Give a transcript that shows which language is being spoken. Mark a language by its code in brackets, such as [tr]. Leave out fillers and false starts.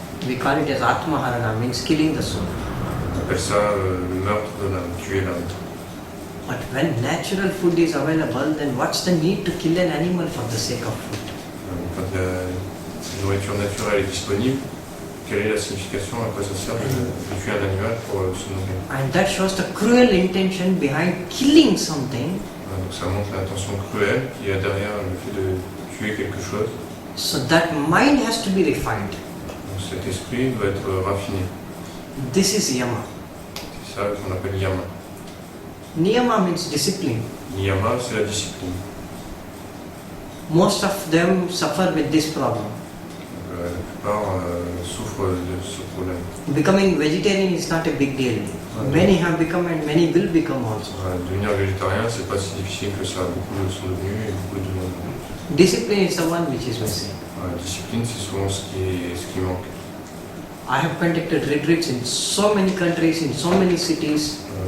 [en] We call it as Atmaharana, means killing the soul. [fr] On appelle ça le meurtre de l'âme, tuer l'âme. [en] But when natural food is available, then what's the need to kill an animal for the sake of food? [fr] Quand la nourriture naturelle est disponible, quelle est la signification, à quoi ça sert de tuer un animal pour se nourrir? [en] And that shows the cruel intention behind killing something. [fr] Donc ça montre l'intention cruelle qu'il y a derrière le fait de tuer quelque chose. [en] So that mind has to be refined. [fr] Donc cet esprit doit être raffiné. [en] This is yama. [fr] C'est ça qu'on appelle yama. [en] Niyama means discipline. [fr] Niyama, c'est la discipline. [en] Most of them suffer with this problem. [fr] La plupart souffrent de ce problème. [en] Becoming vegetarian is not a big deal. Many have become and many will become also. [fr] Devenir végétarien, c'est pas si difficile que ça. Beaucoup le sont devenus et beaucoup de monde. [en] Discipline is the one which is missing. [fr] La discipline, c'est souvent ce qui manque. [en] I have conducted retreats in so many countries, in so many cities.